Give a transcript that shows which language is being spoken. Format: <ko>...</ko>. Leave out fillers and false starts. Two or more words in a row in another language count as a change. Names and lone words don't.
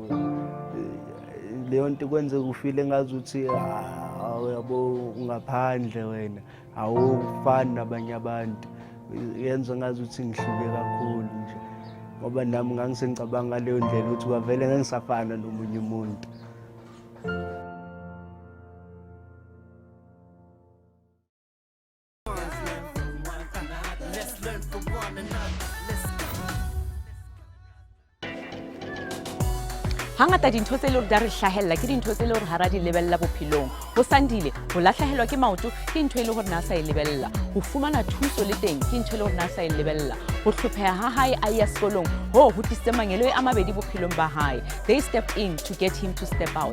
<zu>Leyo nto kwenze ufile ngazuthi yabo ungaphandle wena awufani nabanye abantu. Yenza ngazuthi ngihluke kakhulu nje ngoba nami ngangisengicabanga ngaleyo ndlela ukuthi kwavele ngisafana nomunye umuntu.</zu> <en>Let's learn from one another. Let's go.</en> <st>Hangata dintho tse le hore da re hlahella ke dintho tse le hore hara di lebella bophelong. Ho Sandile ho lahlehelwa ke maoto ke ntho e le hore na sa e lebella. Ho fumana thuso le teng ke ntho e le hore na sa e lebella. Ho hlopheha ha hae a ya sekolong ho tlisitse mangelo a mabedi bophelong ba hae.</st> <en>They stepped in to get him to step out.</en>